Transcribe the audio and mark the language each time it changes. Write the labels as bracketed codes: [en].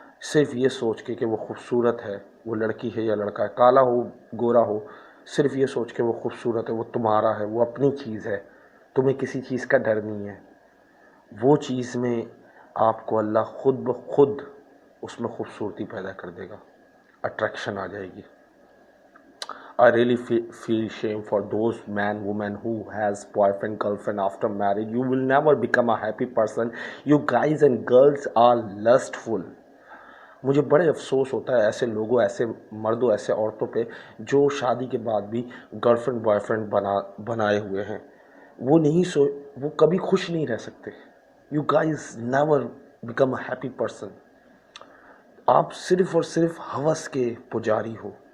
[ur] صرف یہ سوچ کے کہ وہ خوبصورت ہے، وہ لڑکی ہے یا لڑکا ہے، کالا ہو گورا ہو، صرف یہ سوچ کے وہ خوبصورت ہے، وہ تمہارا ہے، وہ اپنی چیز ہے، تمہیں کسی چیز کا ڈر نہیں ہے، وہ چیز میں آپ کو اللہ خود بخود اس میں خوبصورتی پیدا کر دے گا، اٹریکشن آ جائے گی۔ [en] I really feel shame for those men, women who has boyfriend, girlfriend after marriage. You will never become a happy person. You guys and girls are lustful. [ur] مجھے بڑے افسوس ہوتا ہے ایسے لوگوں، ایسے مردوں، ایسے عورتوں پہ جو شادی کے بعد بھی گرل فرینڈ بوائے فرینڈ بنائے ہوئے ہیں۔ وہ کبھی خوش نہیں رہ سکتے۔ [en] You guys never become a happy person. [ur] آپ صرف اور صرف ہوس کے پجاری ہو،